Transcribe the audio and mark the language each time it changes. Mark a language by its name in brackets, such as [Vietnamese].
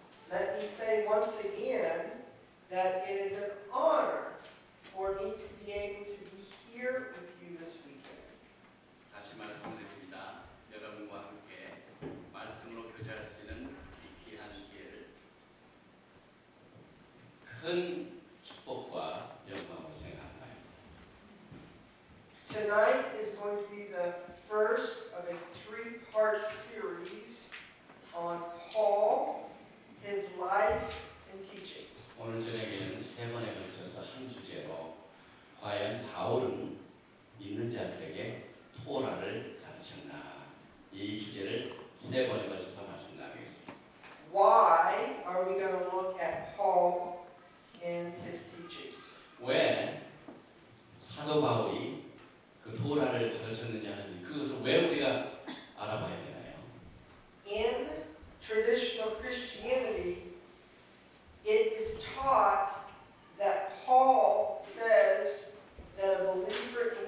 [English] Let me say once again that it is an honor for me to be able to be here with you this weekend. [Korean] 다시 말씀드립니다. 여러분과 함께 말씀으로 교제할 수 있는 이 귀한 기회를 큰 축복과 영광으로 생각합니다. [English] Tonight is going to be the first of a three-part series on Paul, his life and teachings. [Korean] 오늘 저녁에는 세 번에 걸쳐서 한 주제로 과연 바울은 믿는 자들에게 토라를 가르쳤나 이 주제를 세 번에 걸쳐서 말씀 나누겠습니다. [English] Why are we going to look at Paul and his teachings? [Korean] 왜 사도 바울이 그 토라를 가르쳤는지 하는지 그것을 왜 우리가 알아봐야 되나요? [English] In traditional Christianity, it is taught that Paul says that a believer